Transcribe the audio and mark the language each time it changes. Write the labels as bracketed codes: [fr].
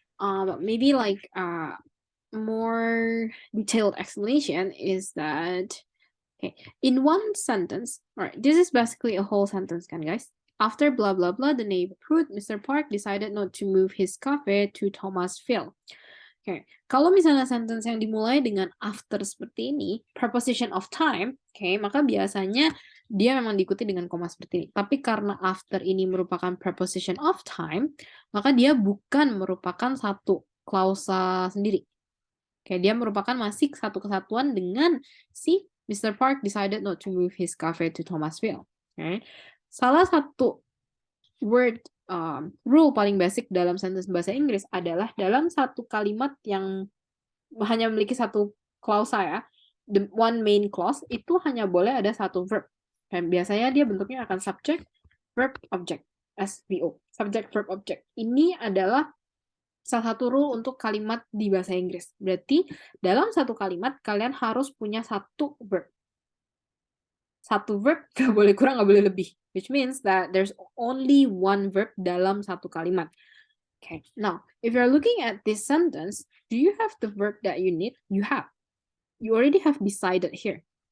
[en] But maybe like more detailed explanation is that okay, in one sentence, all right, this is basically a whole sentence, kan guys? After blah blah blah, the neighborhood, Mr. Park decided not to move his cafe to Thomasville. [id] Oke, kalau misalnya sentence yang dimulai dengan after seperti ini, preposition of time, oke, maka biasanya dia memang diikuti dengan koma seperti ini. Tapi karena after ini merupakan [en] preposition of time, [id] maka dia bukan merupakan satu klausa sendiri. Oke, dia merupakan masih satu kesatuan dengan si Mr. [en] Park decided not to move his cafe to Thomasville. Oke. [id] Salah satu word rule paling basic dalam sentence bahasa Inggris adalah dalam satu kalimat yang hanya memiliki satu klausa ya, [en] the one main clause [id] itu hanya boleh ada satu verb. Dan biasanya dia bentuknya akan subject, verb, object, SVO. Subject, verb, object. Ini adalah salah satu rule untuk kalimat di bahasa Inggris. Berarti dalam satu kalimat kalian harus punya satu verb. Satu verb gak boleh kurang, gak boleh lebih. [en] Which means that there's only one verb [id] dalam satu kalimat. [en] Okay, now, if you're looking at this sentence, do you have the verb that you need? You have. You already have decided here.